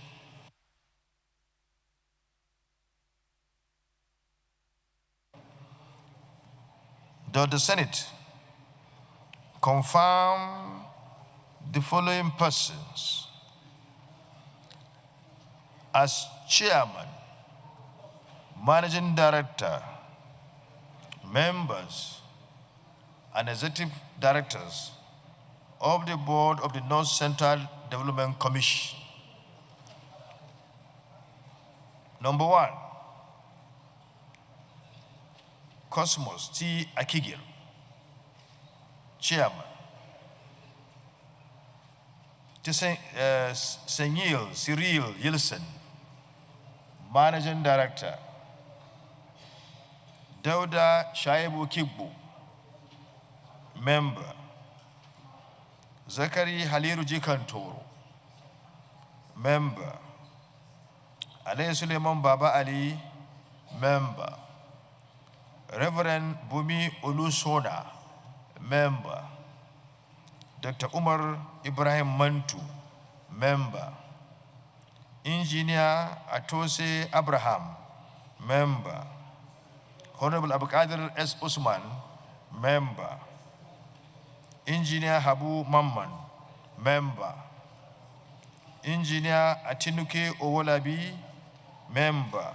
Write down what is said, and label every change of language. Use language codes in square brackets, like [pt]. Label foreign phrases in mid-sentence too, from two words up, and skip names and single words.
[en] Does the Senate confirm the following persons as Chairman, Managing Director, members, and Executive Directors of the Board of the North Central Development Commission? Number 1, Cosmas Akyhir, Chairman. Tsenyil Yilten, Managing Director. Dauda Shaibu Kibbu, member. Zakari Haliru Jikantoro, member. Ali Suleiman Baba Ali, member. Reverend Bumi Olusona, member. Dr. Umar Ibrahim Mantu, member. Engineer Atose Abraham, member. Honorable Abdulkadir S. Usman, member. Engineer Habu Mamman, member. Engineer Atinuke Owolabi, member.